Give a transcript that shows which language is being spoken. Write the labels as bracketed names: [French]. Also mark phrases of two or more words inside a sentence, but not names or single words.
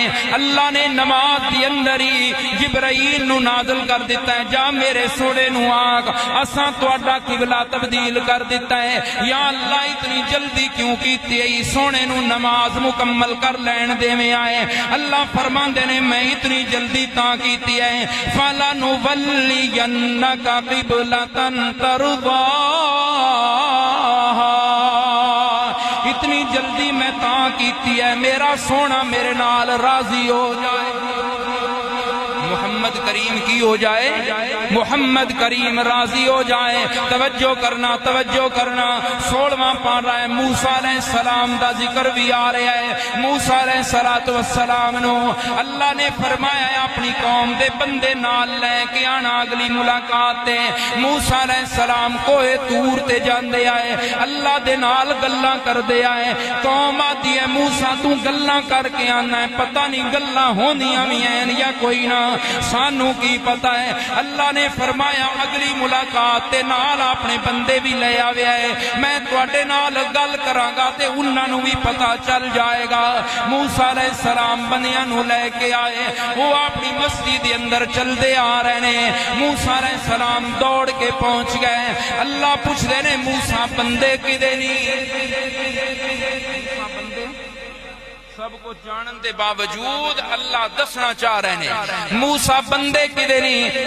[Punjabi] اللہ نے نماز دی اندر ہی جبرائیل نو نازل کر دیتا ہے, جا میرے سوڑے نو آگ اساں تواڈا قبلہ تبدیل کر دیتا ہے. یا اللہ اتنی جلدی کیوں کیتی ہے, سونے نو نماز مکمل کر لین دے میں آئے. اللہ فرماندے نے میں اتنی جلدی تاں کیتی ہے [Arabic] فَلَنُوَلِّيَنَّكَ قِبْلَةً تَرْضَاهَا. [Punjabi] اتنی جلدی میں تاں کیتی ہے میرا سونا میرے نال راضی ہو جائے. محمد کریم کی ہو جائے, محمد کریم راضی ہو جائے. توجہ کرنا 16واں پارہ ہے, موسیٰ [Arabic] علیہ السلام [Punjabi] دا ذکر بھی آ رہا ہے. موسیٰ [Arabic] علیہ السلام [Punjabi] نو اللہ نے فرمایا ہے اپنی قوم دے بندے نال لے کے آنا اگلی ملاقات تے. موسیٰ [Arabic] علیہ السلام [Punjabi] کوہ طور تے جاندے آئے, اللہ دے نال گلاں کر دے آئے. قوم آتی ہے موسیٰ تو گلاں کر کے آنا ہے, پتہ نہیں گلاں ہوندیاں بھی ہیں یا کوئی نہ, سانو کی پتا ہے. اللہ نے فرمایا اگلی ملاقات تے نال اپنے بندے بھی لے آوے ہے, میں تواڈے نال گل کراں گا تے انہاں نو بھی پتا چل جائے گا. موسیٰ [Arabic] علیہ السلام [Punjabi] بندیاں نو لے کے آئے, وہ اپنی مسجد دے اندر چل دے آ رہے نے. موسیٰ [Arabic] علیہ السلام [Punjabi] دوڑ کے پہنچ گئے. اللہ پوچھ دے نے موسیٰ بندے کدے نہیں, سب کو جانن دے باوجود اللہ دسنا چاہ رہے ہیں موسیٰ بندے کدے نہیں.